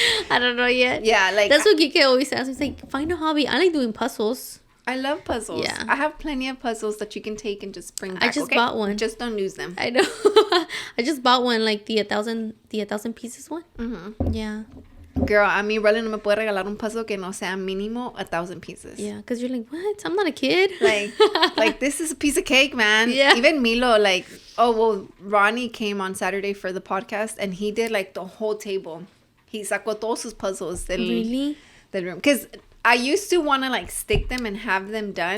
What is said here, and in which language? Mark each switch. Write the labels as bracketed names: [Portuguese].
[English] I don't know yet. Yeah, like that's what Kike always says. He's like, find a hobby. I like doing puzzles. I love puzzles. Yeah. I have plenty of puzzles that you can take and just bring back. I just bought one. Just don't use them. I know. I just bought one, like the 1,000 pieces one. Mm-hmm. Yeah. [Spanish] Girl, a mí Rollie no me puede regalar un puzzle que no sea mínimo [English] 1,000 pieces. Yeah, because you're like, what? I'm not a kid. Like this is a piece of cake, man. Yeah. Even Milo, like, Ronnie came on Saturday for the podcast and he did like the whole table. He [Spanish] sacó todos sus puzzles del [English] room. Because I used to want to like stick them and have them done.